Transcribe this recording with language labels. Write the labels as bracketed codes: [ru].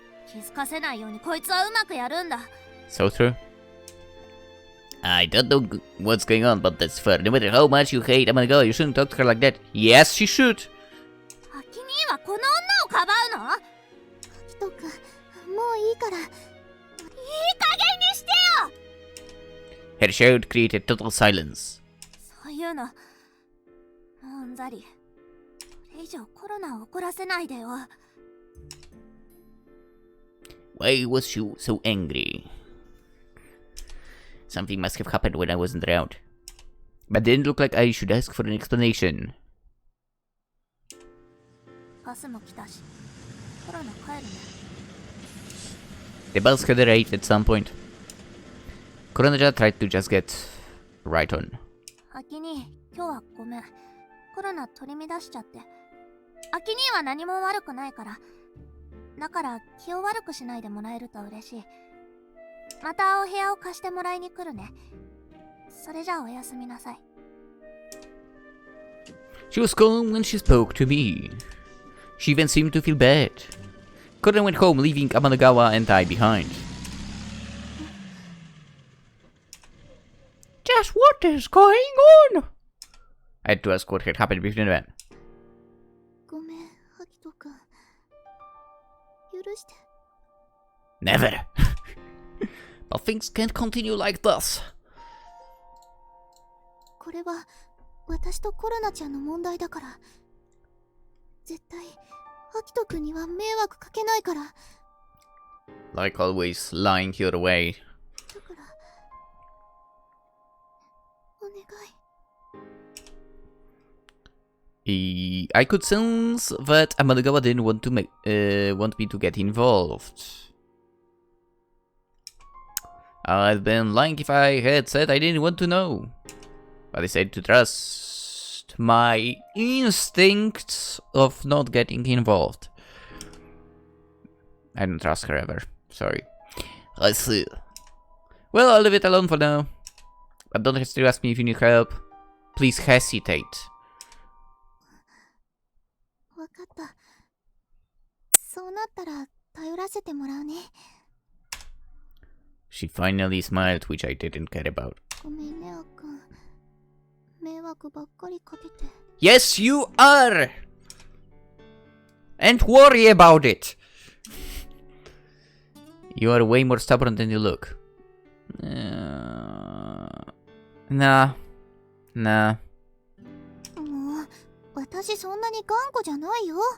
[ja] 気づかせないようにこいつはうまくやるんだ。 [en] So true. I don't know what's going on, but that's fair. No matter how much you hate Amanogawa, you shouldn't talk to her like that. Yes, she should. [ja] アキ兄はこの女をかばうの？ひとくん、もういいから。いい加減にしてよ。 [en] Her shout created total silence. [ja] そういうの、もううんざり。これ以上コロナを怒らせないでよ。 [en] Why was she so angry? Something must have happened when I wasn't around. But it didn't look like I should ask for an explanation. [ja] バスも来たし、コロナ帰るね。 [en] The bus had arrived at some point. Korona tried to just get right on. [ja] アキ兄、今日はごめん。コロナ取り乱しちゃって。アキ兄は何も悪くないから。だから気を悪くしないでもらえると嬉しい。またお部屋を貸してもらいに来るね。それじゃあおやすみなさい。 [en] She was calm when she spoke to me. She even seemed to feel bad. Korona went home, leaving Amanagawa and I behind. Just what is going on? I had to ask what had happened between them. [ja] ごめん、アキトくん。許して。 [en] Never. But things can't continue like this. [ja] これは私とコロナちゃんの問題だから。絶対アキトくんには迷惑かけないから。 [en] Like always, lying your way. [ja] だからお願い。 [en] I could sense that Amanagawa didn't want me to get involved. I'd been lying if I had said I didn't want to know. But I said to trust my instincts of not getting involved. I don't trust her ever. Sorry. I see. Well, I'll leave it alone for now. But don't hesitate to ask me if you need help. Please hesitate. [ja] わかった。そうなったら頼らせてもらうね。 [en] She finally smiled, which I didn't care about. [ja] ごめんね、あっくん。迷惑ばっかりかけて。 [en] Yes, you are! And worry about it! You are way more stubborn than you look. Nah. [ja] もう、私そんなに頑固じゃないよ。